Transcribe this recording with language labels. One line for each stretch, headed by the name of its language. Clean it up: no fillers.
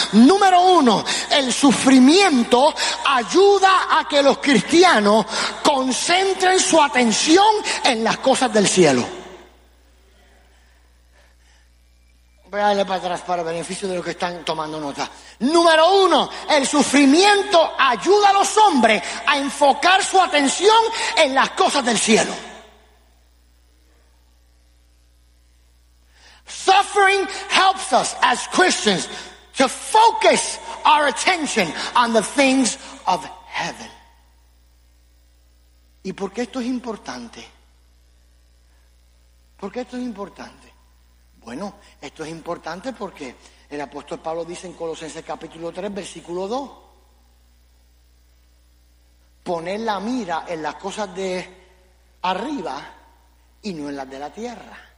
Spanish: Número uno, el sufrimiento ayuda a que los cristianos concentren su atención en las cosas del cielo. Voy a darle para atrás para beneficio de los que están tomando nota. Número uno, el sufrimiento ayuda a los hombres a enfocar su atención en las cosas del cielo.
English: Suffering helps us as Christians to focus our attention on the things of heaven.
Spanish: ¿Y por qué esto es importante? ¿Por qué esto es importante? Bueno, esto es importante porque el apóstol Pablo dice en Colosenses capítulo 3, versículo 2, poner la mira en las cosas de arriba y no en las de la tierra.